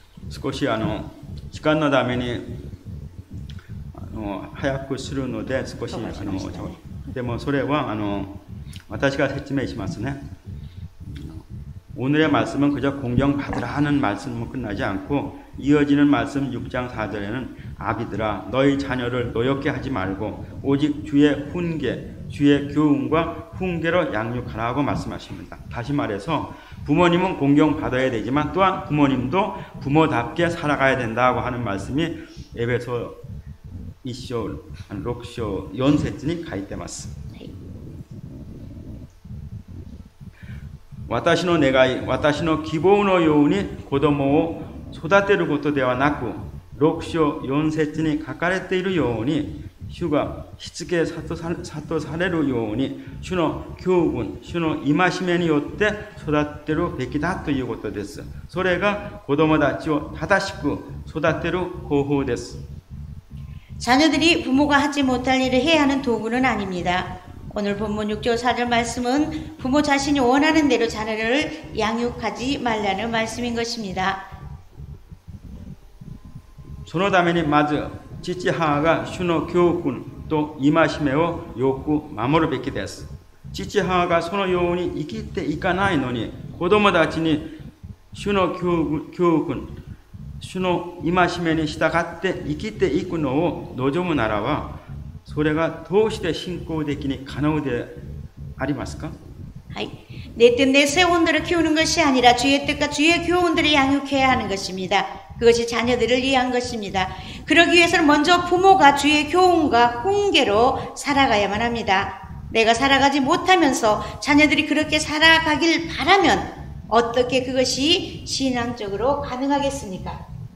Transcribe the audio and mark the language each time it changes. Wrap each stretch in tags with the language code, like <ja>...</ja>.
<ja>少し時間のために早くするので少しでもそれは私が説明しますね。</ja> <ko>오늘의 말씀은 그저 공경받으라는 말씀으로 끝나지 않고 이어지는 말씀 6장 4절에는 아비들아 너희 자녀를 노엽게 하지 말고 오직 주의 훈계, 주의 교훈과 훈계로 양육하라고 말씀하십니다. 다시 말해서 부모님은 공경받아야 되지만 또한 부모님도 부모답게 살아가야 된다고 하는 말씀이 에베소</ko> <ja>1章、6章、4節に書いてます。私の願い、私の希望のように子供を育てることではなく、6章4節に書かれているように、主がしつけ諭されるように、主の教訓、主の戒めによって育てるべきだということです。それが子供たちを正しく育てる方法です。</ja> <ko>자녀들이 부모가 하지 못할 일을 해야 하는 도구는 아닙니다. 오늘 본문 6절 4절 말씀은 부모 자신이 원하는 대로 자녀를 양육하지 말라는 말씀인 것입니다.</ko> <ja>そのためにまず父母が主の教訓と戒めをよく守るべきです。父母がそのように生きていかないのに子供たちに主の教訓、主の戒めに従って生きていくのを望むならば、それがどうして信仰的に可能でありますか?</ja> <ko>내 뜻, 내 세원들을 키우는 것이 아니라 주의 뜻과 주의 교훈들을 양육해야 하는 것입니다. 그것이 자녀들을 위한 것입니다. 그러기 위해서는 먼저 부모가 주의 교훈과 훈계로 살아가야만 합니다. 내가 살아가지 못하면서 자녀들이 그렇게 살아가길 바라면 어떻게 그것이 신앙적으로 가능하겠습니까?</ko>